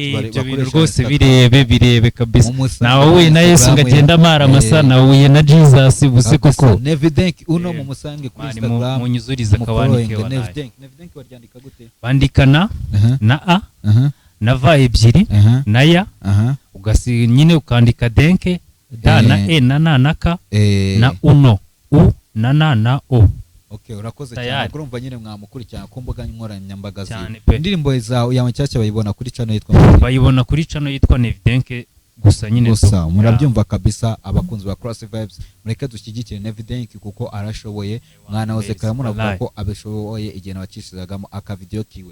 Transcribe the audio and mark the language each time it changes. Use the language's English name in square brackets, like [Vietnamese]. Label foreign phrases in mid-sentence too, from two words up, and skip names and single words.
[Kinyarwanda] ibyo bintu rwose birebe kabisa nawe we na Yesu ngagenda amara amasa nawe na Jesus buse koko Nevidenk uno mu musange kuri Instagram munyuzuriza kawanike wa Nevidenk waryandika gute bandikana na a na va ebyiri na ya ugasi nyine ukandika denke da na e na ka na uno u na o. Okay, urakoze cyane kurumva nyine mwamukurikirana ku mbuga nkoranyambaga indirimbo zawe yawe nshyashya bayibona kuri channel yitwa Nevidenk gusa nyine gusa murabyumva kabisa abakunzi ba Cross Vibes mureke dushyigikire Nevidenk kuko arashoboye mwana wose karamuravuga ko abishoboye igihe nabacishizagamo aka video kiwe.